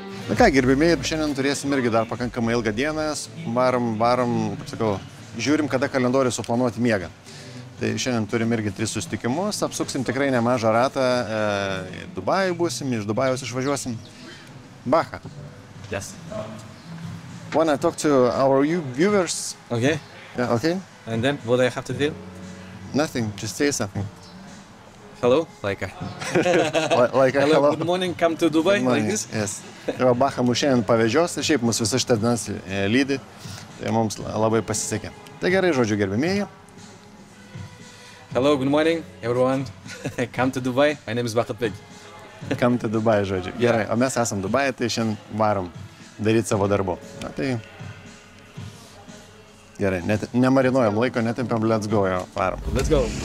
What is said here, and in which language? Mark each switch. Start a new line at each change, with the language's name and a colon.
Lithuanian: Na ką, gerbimiai, šiandien turėsim irgi dar pakankamai ilgą dieną, varom, kaip sakau, žiūrim, kada kalendorių suplanuoti miegą. Tai šiandien turim irgi 3 susitikimus, apsuksim tikrai nemažą ratą, Dubajų būsim, iš Dubajaus išvažiuosim. Bacha.
English: Yes. Wanna talk to our viewers? Okay. Yeah, okay? And then what do I have to do? Nothing, just say something. Hello? Like Like a hello. Good morning, come to Dubai, Good morning, like this? Yes.
Lithuanian: Tai va, Bacha mus šiandien pavežios ir šiaip mus visą šitą dienas lydi, tai mums labai pasisekė. Tai gerai, žodžiu, gerbimieji.
English: Hello, good morning, everyone. Come to Dubai, my name is Bakhatbek. Come to Dubai,
Lithuanian: žodžiu. Gerai, o mes esam Dubai, tai šiandien varom daryti savo darbo. Na tai gerai, nemarinuojam laiko, netempiam,
English: let's go,
Lithuanian: jo, varom.
English: Let's go.